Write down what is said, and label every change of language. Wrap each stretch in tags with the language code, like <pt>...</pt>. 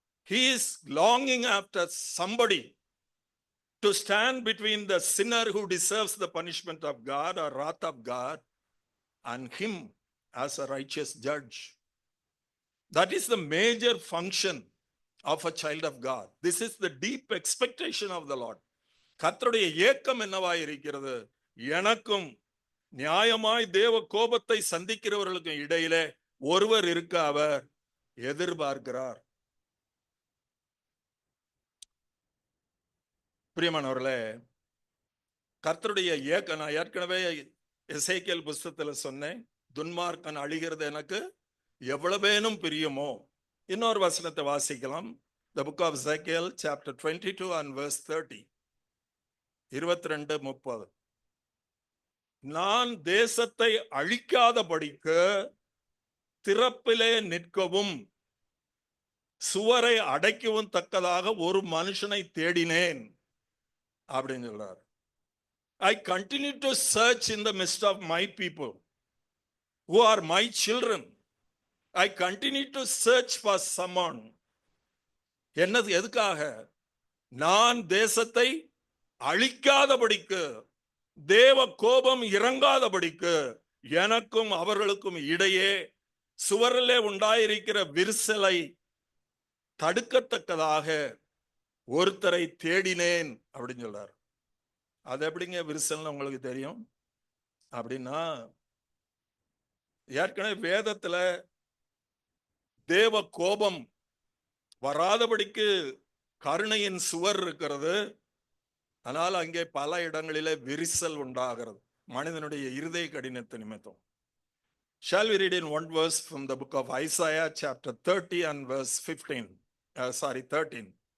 <en>He is longing after somebody to stand between the sinner who deserves the punishment of God or wrath of God and him as a righteous judge. That is the major function of a child of God. This is the deep expectation of the Lord.</en> <ta>கர்த்தருடைய ஏக்கம் என்னவாய் இருக்கிறது? எனக்கும் நியாயமாய் தேவ கோபத்தை சந்திக்கிறவர்களுக்கும் இடையிலே ஒருவர் இருக்க அவர் எதிர்பார்க்கிறார். பிரியமானவர்களே, கர்த்தருடைய ஏக்கம், நான் ஏற்கனவே எசேக்கியேல் புஸ்தகத்துல சொன்னேன், துன்மார்க்கன் அழிகிறது எனக்கு எவ்வளவேனும் பிரியமோ. இன்னொரு வசனத்தை வாசிக்கலாம்.</ta> <en>The book of Ezekiel chapter 22 and verse 30.</en> <ta>22:30. நான் தேசத்தை அழிக்காதபடிக்கு திறப்பிலே நிற்கவும் சுவரை அடைக்கவும் தக்கதாக ஒரு மனுஷனை தேடினேன் அப்படின்னு சொல்றார்.</ta> <en>I continue to search in the midst of my people who are my children. I continue to search for someone.</en> <ta>என்னது? எதுக்காக? நான் தேசத்தை அழிக்காதபடிக்கு, தேவ கோபம் இறங்காதபடிக்கு, எனக்கும் அவர்களுக்கும் இடையே சுவரிலே உண்டாயிருக்கிற விரிசலை தடுக்கத்தக்கதாக ஒருத்தரை தேடினேன் அப்படின்னு சொல்றார். அது எப்படிங்க விரிசல்னு உங்களுக்கு தெரியும்? அப்படின்னா, ஏற்கனவே வேதத்துல தேவ கோபம் வராதபடிக்கு கருணையின் சுவர் இருக்கிறது. ஆனால் அங்கே பல இடங்களிலே விரிசல் உண்டாகிறது, மனிதனுடைய இருதய கடினத்தை நிமித்தம்.</ta> <en>Shall we read in one verse from the book of Isaiah chapter 30 and verse 13.</en>